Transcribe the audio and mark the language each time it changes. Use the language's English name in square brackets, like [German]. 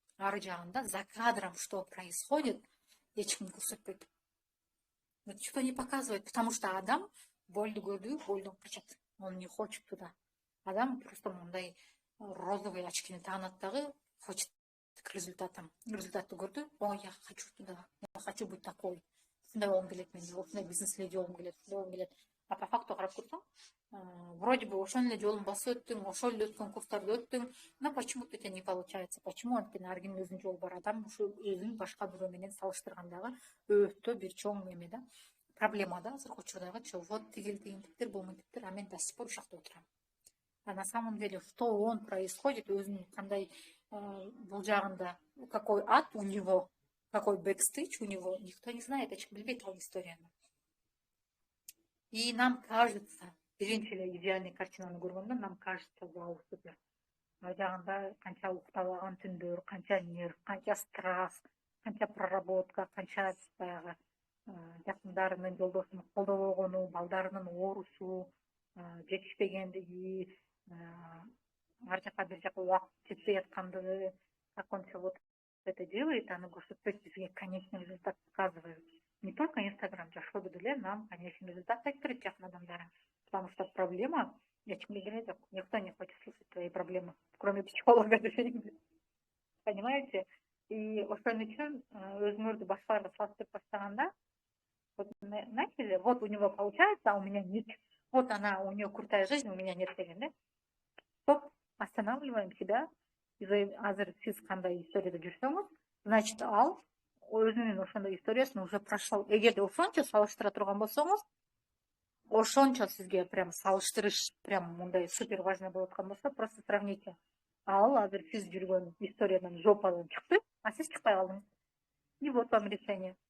[Kyrgyz] ары жагында [Russian] за кадром что происходит, [Kyrgyz] эч ким көрсөтпөйт. [Russian] Никто не показывает, потому что [Kyrgyz] адам больді көрді, больдон качат. [Russian] Он не хочет туда. [Kyrgyz] Адам просто мындай розовый очкини тағынат дагы, [Russian] хочет к результатам. [Kyrgyz] Результатты көрді, [Russian] о, я хочу туда, я хочу быть такой. [Kyrgyz] Ушундай болгум келет менде, ушундай бизнес леди болгум келет, ушундай болгум келет. [Russian] А по факту [Kyrgyz] карап көрсөң, [Russian] вроде бы [Kyrgyz] ошол эле жолун басып өттүң, ошол эле өткөн курстарды өттүң, [Russian] но почему-то у тебя не получается. Почему? [Kyrgyz] Анткени ар кимдин өзүнүн жолу бар. Адам ушу өзүн башка бирөө менен салыштыргандагы өтө бир чоң эме да. Проблема да азыркы учурдагычы. [Russian] Вот [Kyrgyz] тигил тигинтиптир, болмойтиптир, [Russian] а мен до сих пор [Kyrgyz] ушул жакта отурам. [Russian] А на самом деле, что он происходит, [Kyrgyz] өзүнүн кандай бул жагында, [Russian] какой ад у него, какой бэкстейдж у него, никто не знает, [Kyrgyz] эч ким билбейт ал историяны. [Russian] И нам кажется, [Kyrgyz] биринчи эле идеальный картинаны көргөндө [Russian] нам кажется, вау, супер. [Kyrgyz] Ал жагында канча уктабаган түндөр, канча нерв, канча стресс, канча проработка, канча баягы жакындарынын, жолдошунун колдоо болгону, балдарынын оорусу, жетишпегендиги, ар жака бир жака убакыт жетпей аткандыгы, [Russian] как он все вот это делает, [Kyrgyz] оно көрсөтпөйт бизге [Russian] конечный результат показывает. Не только [Kyrgyz] Инстаграм, жашоодо деле [Russian] нам конечный результат [Kyrgyz] айтып берет жакын адамдарың. [Russian] Потому что проблема, [Kyrgyz] эч кимге керек жок, [Russian] никто не хочет слушать твои проблемы, кроме психолога. Понимаете? [Kyrgyz] И ошон үчүн өзүңөрдү башкаларга салыштырып баштаганда, вот начали, вот у него получается, а у меня нет. [Russian] Вот она, у нее крутая жизнь, у меня нет деген, да? Стоп, останавливаем себя. [Kyrgyz] Азыр сиз кандай историяда жүрсөңүз, значит, ал өзүнүн ошондой историясын [Russian] уже прошел. [Kyrgyz] Эгерде ошончо салыштыра турган болсоңуз, ошончо сизге прям салыштырыш прям мындай [Russian] супер важный [Kyrgyz] болуп аткан болсо, [Russian] просто сравните. [Kyrgyz] Ал азыр сиз жүргөн историядан жопадан чыкты, а сиз чыкпай калдыңыз. [Russian] И вот вам решение.